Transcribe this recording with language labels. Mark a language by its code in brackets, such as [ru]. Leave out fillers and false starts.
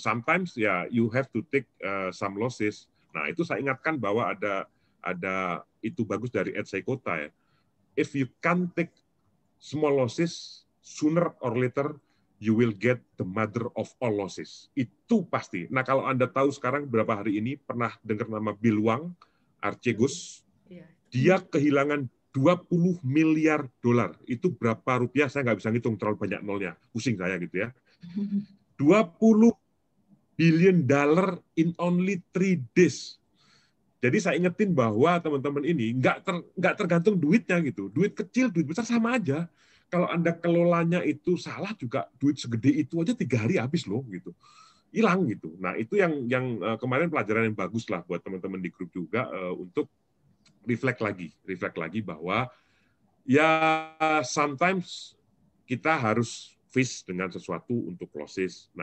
[en] Sometimes ya you have to take some losses. [id] Nah, itu saya ingatkan bahwa ada itu bagus dari Ed Seykota ya. [en] If you can't take small losses, sooner or later you will get the mother of all losses. [id] Itu pasti. Nah, kalau Anda tahu sekarang berapa hari ini, pernah dengar nama Bill Hwang, Archegos, dia kehilangan 20 miliar dolar. Itu berapa rupiah? Saya nggak bisa ngitung, terlalu banyak nolnya. Pusing saya gitu ya. [en] 20 billion dollar in only 3 days. [id] Jadi saya ingetin bahwa teman-teman ini nggak tergantung duitnya gitu. Duit kecil, duit besar sama aja. Kalau Anda kelolanya itu salah juga, duit segede itu aja 3 hari habis loh gitu. Hilang gitu. Nah, itu yang kemarin pelajaran yang bagus lah buat teman-teman di grup juga untuk reflect lagi bahwa ya sometimes kita harus face dengan sesuatu untuk proses.